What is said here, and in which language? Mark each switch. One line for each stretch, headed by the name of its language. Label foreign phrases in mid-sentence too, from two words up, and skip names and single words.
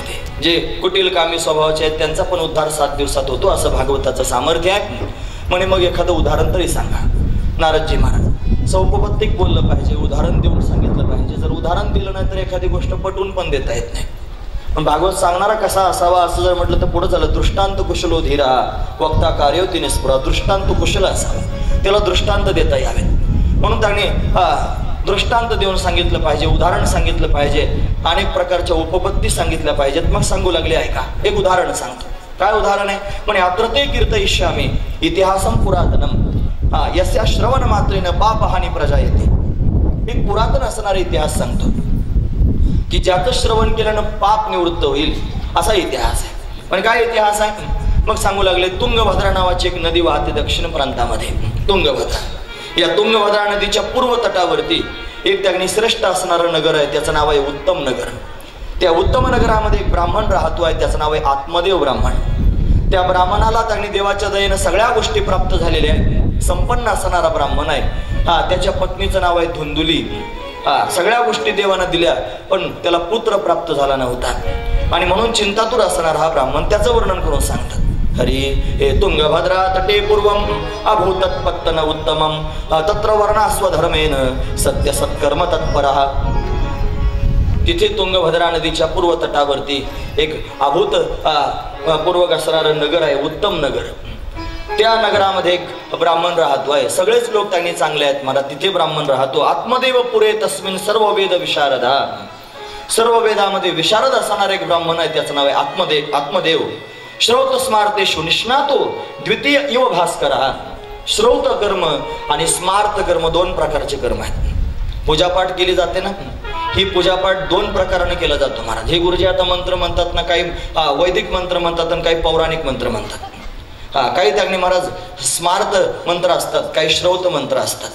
Marathi: ते जे कुटील कामी स्वभावाचे आहेत त्यांचा पण उद्धार 7 दिवसात होतो, असं भागवताचं सामर्थ्य आहे म्हणे. मग एखादं उदाहरण तरी सांगा. नारदजी महाराज सौपपत्तिक बोललं पाहिजे, उदाहरण देऊन सांगितलं पाहिजे. जर उदाहरण दिलं नाही तर एखादी गोष्ट पटवून पण देता येत नाही. पण भागवत सांगणारा कसा असावा असं जर म्हटलं तर पुढे झालं.
Sanskrit: दृष्टांत कुशलो धीरा वक्ता कार्योती निस्पृहा.
Marathi: दृष्टांत कुशल असावा, त्याला दृष्टांत देता यावे. म्हणून त्यांनी दृष्टांत देऊन सांगितलं पाहिजे, उदाहरण सांगितलं पाहिजे, अनेक प्रकारच्या उपपत्ती सांगितल्या पाहिजेत. मग सांगू लागले ऐका. एक उदाहरण सांगतो. काय उदाहरण आहे म्हणे.
Sanskrit: अत्रते कीर्तयिष्यामि इतिहासम पुरातनम यस्या श्रवण मात्रेनं पापहानी प्रजा येते.
Marathi: एक पुरातन असणारा इतिहास सांगतो की ज्याचं श्रवण केल्यानं पाप निवृत्त होईल असा इतिहास आहे. पण काय इतिहास आहे. मग सांगू लागले. तुंगभद्रा नावाची एक नदी वाहते दक्षिण प्रांतामध्ये. तुंगभद्रा. या तुंगभद्रा नदीच्या पूर्व तटावरती एक त्यांनी श्रेष्ठ असणारं नगर आहे, त्याचं नाव आहे उत्तम नगर. त्या उत्तम नगरामध्ये एक ब्राह्मण राहतो आहे, त्याचं नाव आहे आत्मदेव ब्राह्मण. त्या ब्राह्मणाला त्यांनी देवाच्या दयेनं सगळ्या गोष्टी प्राप्त झालेल्या आहेत. संपन्न असणारा ब्राह्मण आहे. त्याच्या पत्नीचं नाव आहे धुंदुली. सगळ्या गोष्टी देवानं दिल्या पण त्याला पुत्र प्राप्त झाला नव्हता. आणि म्हणून चिंतातूर असणारा हा ब्राह्मण त्याचं वर्णन करून सांगतात.
Sanskrit: हरी हे तुंगभद्रा तटे पूर्वम अभूतत्पत्तन उत्तमम तत्र वर्णास्वधर्मेन सत्य सत्कर्म तत्परः.
Marathi: तिथे तुंगभद्रा नदीच्या पूर्व तटावरती एक अभूत पूर्वक असणारं नगर आहे, उत्तम नगर. त्या नगरामध्ये एक ब्राह्मण राहतो आहे. सगळेच लोक त्यांनी चांगले आहेत मला. तिथे ब्राह्मण राहतो.
Sanskrit: आत्मदेव पुरे तस्मिन सर्व वेद विशारदा.
Marathi: सर्व वेदामध्ये विशारद असणारा एक ब्राह्मण आहे, त्याचं नाव आहे आत्मदेव.
Sanskrit: श्रौत स्मार्तेषु निष्णातो द्वितीय इव भास्कर.
Marathi: श्रौत कर्म आणि स्मार्त कर्म 2 प्रकारचे कर्म आहेत. पूजापाठ केली जाते ना, ही पूजापाठ 2 प्रकाराने केला जातो महाराज. हे गुरुजी आता मंत्र म्हणतात ना, काही वैदिक मंत्र म्हणतात आणि काही पौराणिक मंत्र म्हणतात. काही त्यांनी महाराज स्मार्त मंत्र असतात, काही श्रौत मंत्र असतात.